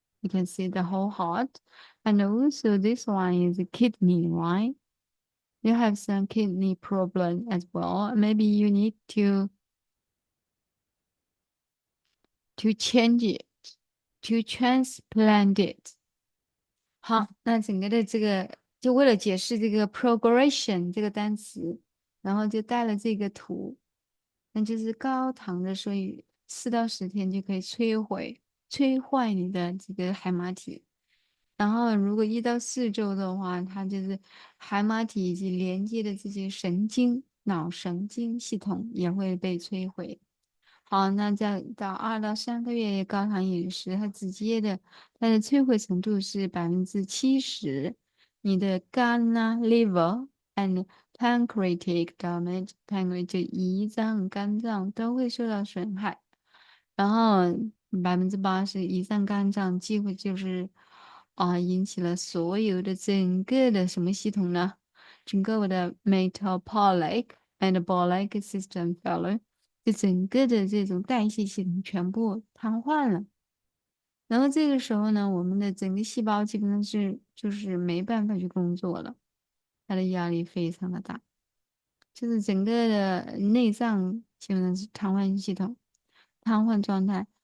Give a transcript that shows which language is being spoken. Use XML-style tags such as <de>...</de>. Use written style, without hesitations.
<en>You can see the whole heart, and also this one is a kidney, right? You have some kidney problem as well. Maybe you need to change it, to transplant it.</en> <zh>好，那整个的这个就为了解释这个 progression 这个单词，然后就带了这个图，那就是高糖的，所以4到10天就可以摧坏你的这个海马体。然后如果1到4周的话，它就是海马体以及连接的这些脑神经系统也会被摧毁。好，那再到2到3个月高糖饮食，它的摧毁程度是70%。你的肝</zh> <en>liver and pancreatic damage，</en> <zh>pancreas 就胰脏、肝脏都会受到损害。然后80%胰脏、肝脏几乎就是引起了所有的整个的什么系统呢？整个我的</zh> <en>metabolic system failure。</en> <zh>就整个的这种代谢系统全部瘫痪了，然后这个时候呢，我们的整个细胞基本上就是没办法去工作了，它的压力非常的大，就是整个的内脏基本上是瘫痪系统，瘫痪状态。</zh>